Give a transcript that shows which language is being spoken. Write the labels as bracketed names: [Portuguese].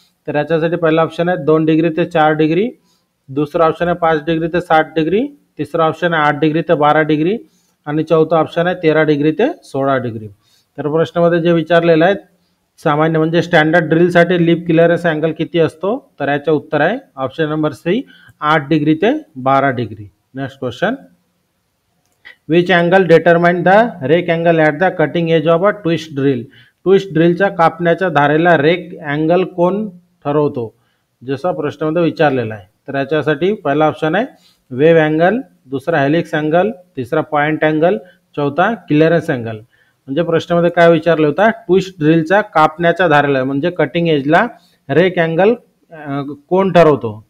[Marathi] तर याच्यासाठी पहिला ऑप्शन आहे 2 डिग्री ते 4 डिग्री, दुसरा ऑप्शन आहे 5 डिग्री ते 60 डिग्री, तिसरा ऑप्शन आहे 8 डिग्री ते 12 डिग्री आणि चौथा ऑप्शन आहे 13 डिग्री ते 16 डिग्री. तर प्रश्नामध्ये जे विचारलेलं आहे सामान्य म्हणजे स्टँडर्ड ड्रिलसाठी लिप क्लिअरन्स अँगल किती असतो, तर याचं उत्तर आहे ऑप्शन नंबर सी 8 डिग्री ते 12 degree. [English] Next question, which angle determine the rake angle at the cutting edge of a twist drill. [Marathi] Twist ड्रिलच्या कापण्याच्या धारेला रेक अँगल कोण ठरवतो, जसा प्रश्नामध्ये विचारलेला आहे. तर याच्यासाठी पहिला ऑप्शन आहे वेव अँगल, दुसरा हेलिक्स अँगल, तिसरा पॉईंट अँगल, चौथा क्लिअरन्स अँगल. म्हणजे प्रश्नामध्ये काय विचारलं होता, ट्विस्ट ड्रिलचा कापण्याच्या धारेला म्हणजे कटिंग एजला रेक अँगल कोण ठरवतो.